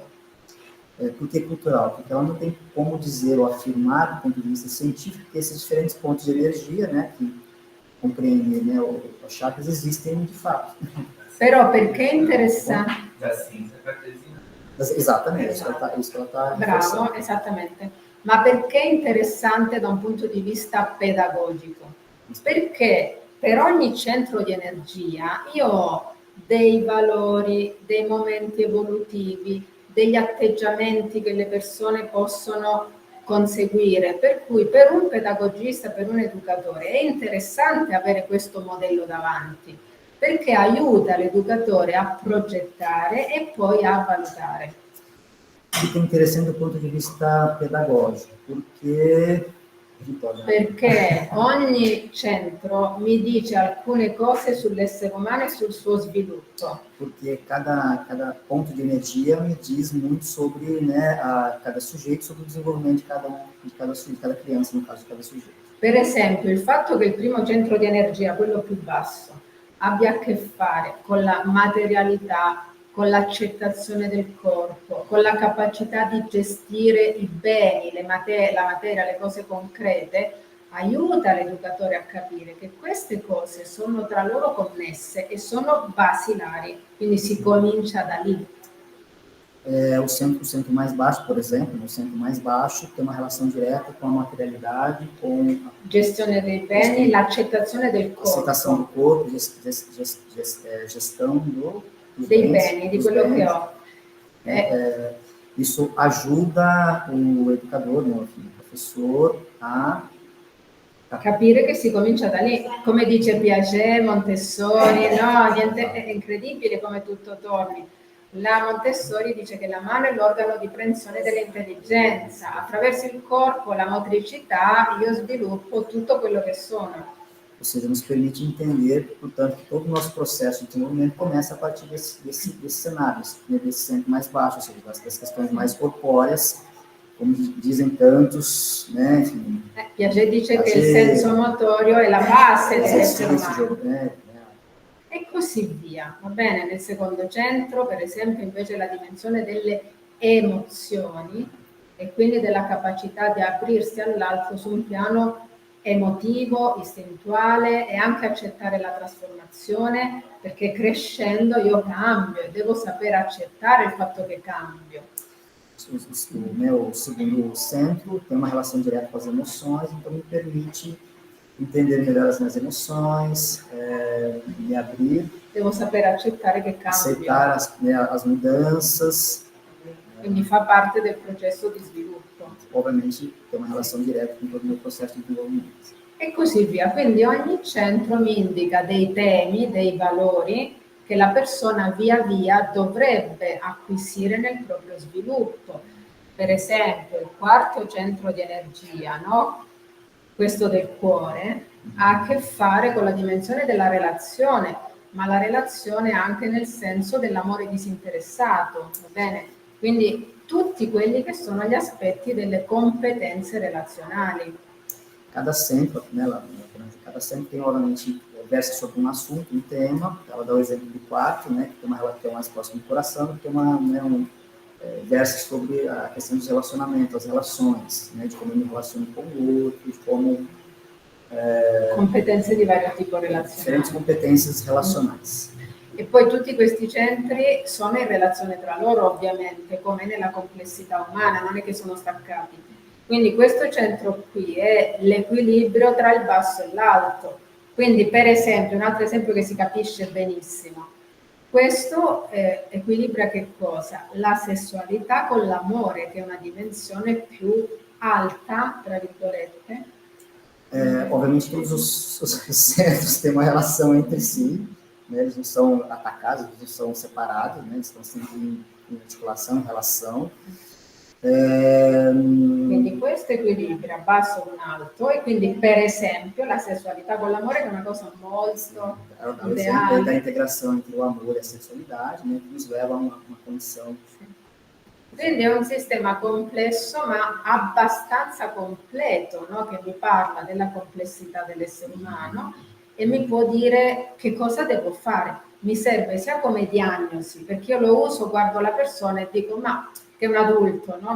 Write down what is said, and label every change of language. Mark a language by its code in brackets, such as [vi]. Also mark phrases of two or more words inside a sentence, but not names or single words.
[pt] Por que cultural? Porque ela não tem como dizer ou afirmar, do ponto de vista científico, que esses diferentes pontos de energia, né, que compreendem, né, os chakras, existem de fato. [it] Però perché è interessante? [pt] Da ciência cartesiana. Exatamente, isso que ela está [it] Bravo, esattamente. Ma perché è interessante da un punto di vista pedagogico? Perché per ogni centro di energia io ho dei valori, dei momenti evolutivi, degli atteggiamenti che le persone possono conseguire, per cui per un pedagogista, per un educatore è interessante avere questo modello davanti, perché aiuta l'educatore a progettare e poi a valutare. [pt] Fica interessante do ponto de vista pedagógico, porque Vittoria. [it] Perché ogni centro mi dice alcune cose sull'essere umano e sul suo sviluppo. [pt] Porque cada ponto de energia me diz muito sobre, né, cada sujeito, sobre o desenvolvimento de cada criança, no caso de cada sujeito. [it] Per esempio, il fatto che il primo centro di energia, quello più basso, abbia a che fare con la materialità, con l'accettazione del corpo, con la capacità di gestire i beni, la materia, le cose concrete, aiuta l'educatore a capire che queste cose sono tra loro connesse e sono basilari, quindi si comincia da lì. [pt] O centro mais baixo, por exemplo, o centro mais baixo tem uma relação direta com a materialidade, com a [it] Gestione dei beni, l'accettazione del [pt] aceitação do corpo, corpo, gestão dos [it] dei beni, di [pt] dos [it] quello che [pt] bens. [it] ho. [pt] Isso ajuda o educador, né, o professor, a [it] Capire che si comincia da lì, come dice Piaget, Montessori, no, niente, è incredibile come tutto torni. La Montessori dice che la mano è l'organo di prensione dell'intelligenza, attraverso il corpo, la motricità, io sviluppo tutto quello che sono. [pt] Ou seja, nos permite entender, portanto, que todo o nosso processo de desenvolvimento começa a partir desse cenário, desse centro mais baixo, ou seja, das questões mais corpóreas, como dizem tantos, né, enfim. [it] Piaget dice che il senso motorio è la base dell'essere umano. E così via, va bene? Nel secondo centro, per esempio, invece la dimensione delle emozioni e quindi della capacità di aprirsi all'altro su un piano emotivo, istintuale e anche accettare la trasformazione, perché crescendo io cambio e devo sapere accettare il fatto che cambio. [pt] O segundo centro tem uma relação direta com as emoções, então me permite entender melhor as minhas emoções, me abrir, [it] devo sapere accettare che cambio. [pt] Aceitar as mudanças. [it] Quindi fa parte del processo di sviluppo. [pt] Ovviamente tem uma relação direta com todo o meu processo di desenvolvimento. [it] E così via. Quindi ogni centro mi indica dei temi, dei valori che la persona via via dovrebbe acquisire nel proprio sviluppo. Per esempio, il quarto centro di energia, no? Questo del cuore, ha a che fare con la dimensione della relazione, ma la relazione anche nel senso dell'amore disinteressato, va bene? Quindi tutti quelli che sono gli aspetti delle competenze relazionali. [pt] Cada centro, né, cada centro tem, obviamente, versa sobre um assunto, um tema. Ela dá o exemplo do quarto, né, que tem uma relação mais próxima do coração, que tem versa sobre a questão dos relacionamentos, as relações, né, de como eu me relaciono com o outro, de como... [it] competenze di vario tipo relazionali. Differenti competenze relazionali. E poi tutti questi centri sono in relazione tra loro, ovviamente, come nella complessità umana, non è che sono staccati. Quindi questo centro qui è l'equilibrio tra il basso e l'alto. Quindi, per esempio, un altro esempio che si capisce benissimo, questo equilibra che cosa? La sessualità con l'amore, che è una dimensione più alta, tra virgolette. [pt] Ovviamente todos os centros têm uma relação entre si, né? Eles não são atacados, eles não são separados, né? Eles estão sempre em articolação, em relação. [it] Quindi questo equilibrio basso con alto, e quindi per esempio la sessualità con l'amore, che è una cosa molto ideale. [pt] Da integração entre o amor e a sessualidade, né, que nos leva a uma condição. [it] Quindi è un sistema complesso ma abbastanza completo, no? Che mi parla della complessità dell'essere umano e mi può dire che cosa devo fare. Mi serve sia come diagnosi, perché io lo uso, guardo la persona e dico ma che è un adulto, no?